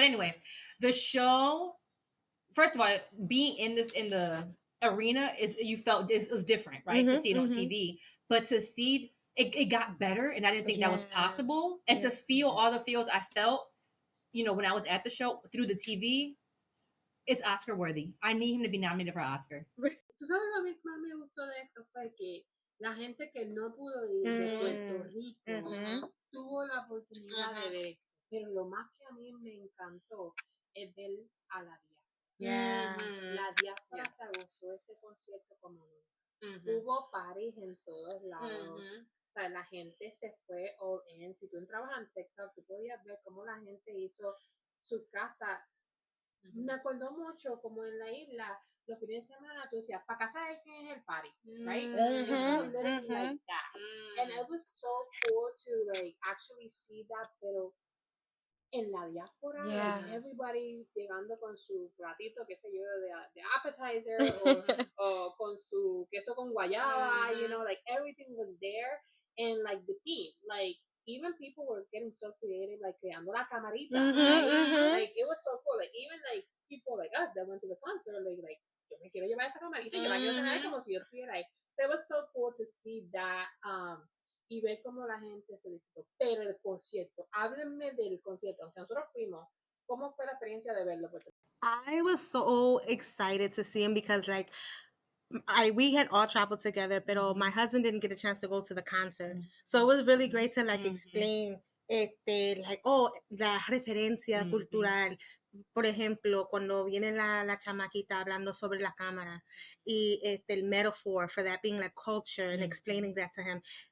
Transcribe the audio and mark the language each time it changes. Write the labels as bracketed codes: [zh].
[en] But anyway, the show. First of all, being in the arena you felt it was different, right? To see it on TV, but to see it got better, and I didn't think that was possible. And to feel all the feels I felt, when I was at the show through the TV, it's Oscar worthy. I need him to be nominated for Oscar. [es] Tú sabes lo que más me gustó de esto fue que la gente que no pudo ir de Puerto Rico tuvo la oportunidad de ver, pero lo más que a mí me encantó es ver a la diáspora. La diáspora se gozó este concierto como nunca. Hubo paris en todos lados. O sea, la gente se fue all in. Si tú entrabas en TikTok, tú podías ver cómo la gente hizo su casa. Me acordó mucho como en la isla, los fines de semana tú decías, para casa de quién es el party, right? [en] It felt literally like that. And it was so cool to like actually see that, [es] pero en la diáspora, [en] like everybody [es] llegando con su platito, qué sé yo, de appetizer o con su queso con guayaba, like everything was there. [en] And like the theme, like even people were getting so creative, like [es] creando la camarita, [en] right? Like it was so cool. Like even like people like us that went to the concert, [es] like yo me quiero llevar esa camarita, yo la quiero tener como si yo estuviera ahí. [en] So it was so cool to see that. [es] Y ver cómo la gente se disfrutó. Pero el concierto, háblenme del concierto, aunque nosotros fuimos, ¿cómo fue la experiencia de verlo? [en] I was so excited to see him because like we had all traveled together, but my husband didn't get a chance to go to the concert. So it was really great to like explain like, [es] la referencia cultural. Por ejemplo, cuando viene la chamaquita hablando sobre la cámara y el [en] metaphor for that being like culture and explaining that to him.